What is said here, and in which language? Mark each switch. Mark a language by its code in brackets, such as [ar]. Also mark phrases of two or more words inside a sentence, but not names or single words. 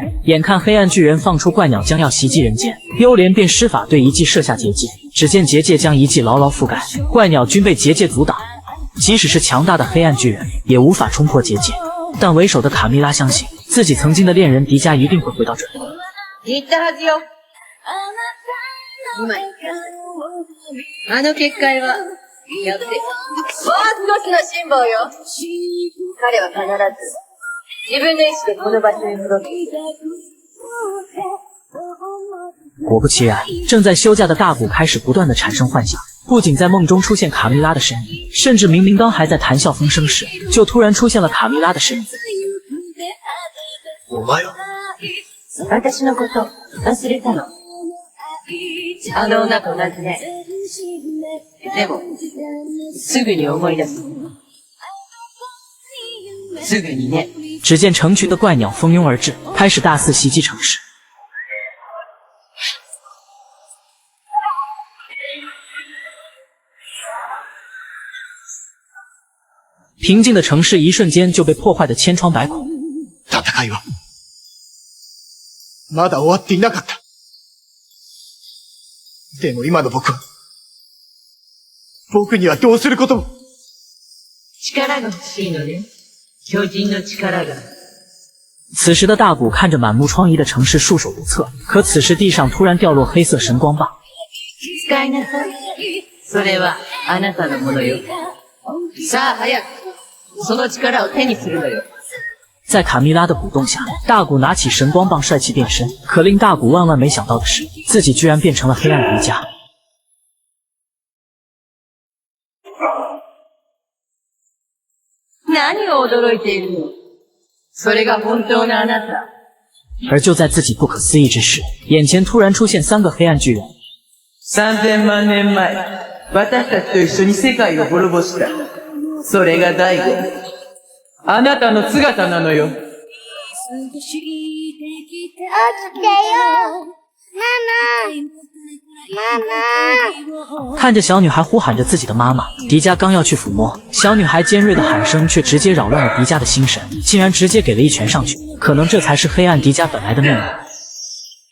[zh] 眼看黑暗巨人放出怪鸟将要袭击人间，幽莲便施法对遗迹设下结界。只见结界将遗迹牢牢覆盖，怪鸟均被结界阻挡。即使是强大的黑暗巨人，也无法冲破结界。但为首的卡蜜拉相信，自己曾经的恋人迪迦一定会回到这里。 [ja] 言ったはずよ。うまい。あの結界はやって、もう少しの辛抱よ。彼は必ず自分の意志でこの場所に戻ってくる。 [zh] 果不其然，正在休假的大古开始不断的产生幻想，不仅在梦中出现卡蜜拉的身影，甚至明明刚还在谈笑风生时，就突然出现了卡蜜拉的身影。 [ja] お前は私のこと忘れたの？あの女と同じね。でも、すぐに思い出す。すぐにね。 [zh] 只见成群的怪鸟蜂拥而至，开始大肆袭击城市。平静的城市一瞬间就被破坏得千疮百孔。 [ja] 戦いはまだ終わっていなかった。でも今の僕にはどうすることも。力が欲しいのね。巨人の力が。 [zh] 此时的大古看着满目疮痍的城市束手无策，可此时地上突然掉落黑色神光棒。 [ja] 使いなさい。それはあなたのものよ。さあ早く、その力を手にするのよ。 [zh] 在卡蜜拉的鼓动下，大古拿起神光棒帅气变身。可令大古万万没想到的是，自己居然变成了黑暗迪迦。 [ja] 何を驚いているの？それが本当のあなた。 [zh] 而就在自己不可思议之时，眼前突然出现3个黑暗巨人。 [ja] 3000万年前、私たちと一緒に世界を滅ぼした。それが第5。あなたの姿なのよ。起きてよ。 [zh] 妈妈。看着小女孩呼喊着自己的妈妈，迪迦刚要去抚摸，小女孩尖锐的喊声却直接扰乱了迪迦的心神，竟然直接给了一拳上去。可能这才是黑暗迪迦本来的面目。